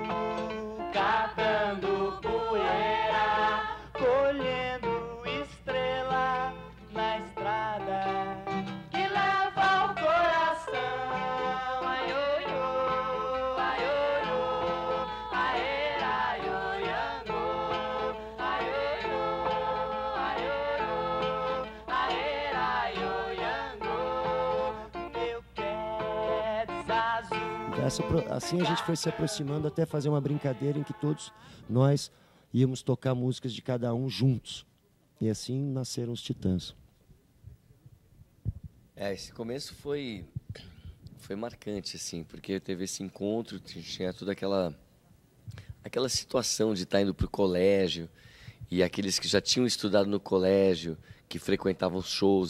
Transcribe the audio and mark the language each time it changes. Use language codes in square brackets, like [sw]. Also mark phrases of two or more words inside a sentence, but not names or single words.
[pt] catando poeira, colhendo estrela na estrada que leva ao coração. Ai, oi, oi, ai, oi, oi, aê, ai, oi, angô. Ai, oi, oi, ai, oi, oi, aê, ai, oi, angô. Meu Quedes azul. Assim a gente foi se aproximando até fazer uma brincadeira em que todos nós íamos tocar músicas de cada um juntos. E assim nasceram os Titãs. Esse começo foi marcante, assim, porque teve esse encontro, tinha toda aquela situação de estar indo para o colégio, e aqueles que já tinham estudado no colégio, que frequentavam os shows.